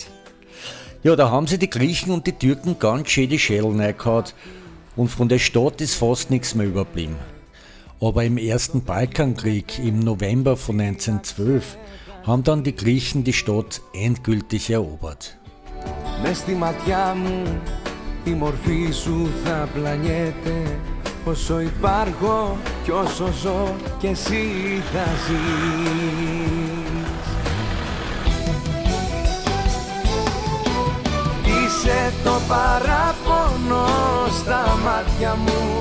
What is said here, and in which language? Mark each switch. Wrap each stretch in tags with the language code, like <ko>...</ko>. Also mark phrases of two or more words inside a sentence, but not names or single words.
<de>Ja, da haben sie die Griechen und die Türken ganz schön die Schädel reingehauen und von der Stadt ist fast nichts mehr überblieben. Aber im ersten Balkankrieg im November von 1912 haben dann die Griechen die Stadt endgültig erobert.</de> <el>Μες στη ματιά μου η μορφή σου θα πλανιέται. Όσο υπάρχω κι όσο ζω κι εσύ θα ζεις. Είσαι το παράπονο στα μάτια μου.</el>